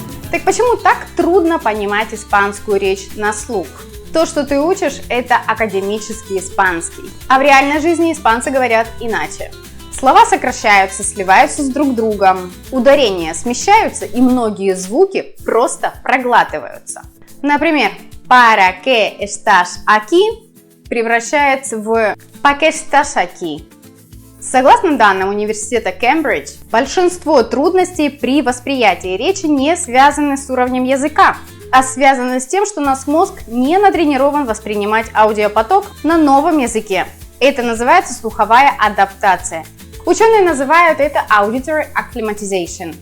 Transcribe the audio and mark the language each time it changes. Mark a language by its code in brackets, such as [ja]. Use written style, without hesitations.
[ru] Так почему так трудно понимать испанскую речь на слух? То, что ты учишь, это академический испанский. А в реальной жизни испанцы говорят иначе. Слова сокращаются, сливаются с друг другом, ударения смещаются и многие звуки просто проглатываются. [es] Например, ¿para qué estás aquí? [ru] Превращается в [es] ¿para qué estás aquí? [ru] Согласно данным университета Кембридж, большинство трудностей при восприятии речи не связаны с уровнем языка, а связаны с тем, что наш мозг не натренирован воспринимать аудиопоток на новом языке. Это называется слуховая адаптация. Ученые называют это [en] auditory acclimatization.